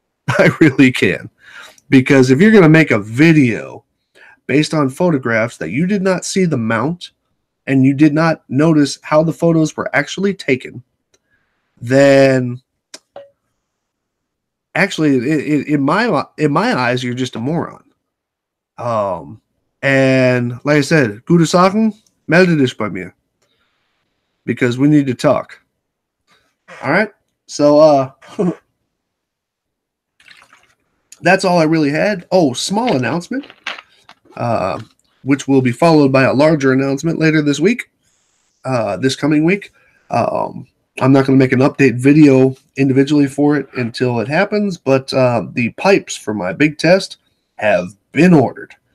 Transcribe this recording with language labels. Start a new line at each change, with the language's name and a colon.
English: I really can. Because if you're going to make a video based on photographs that you did not see the mount and you did not notice how the photos were actually taken, then actually, in my eyes, you're just a moron. And like I said,
German: gute Sachen, melde dich bei mir.
English: Because we need to talk. All right? So, that's all I really had. Oh, small announcement, which will be followed by a larger announcement later this week, this coming week. I'm not going to make an update video individually for it until it happens, but the pipes for my big test have been ordered.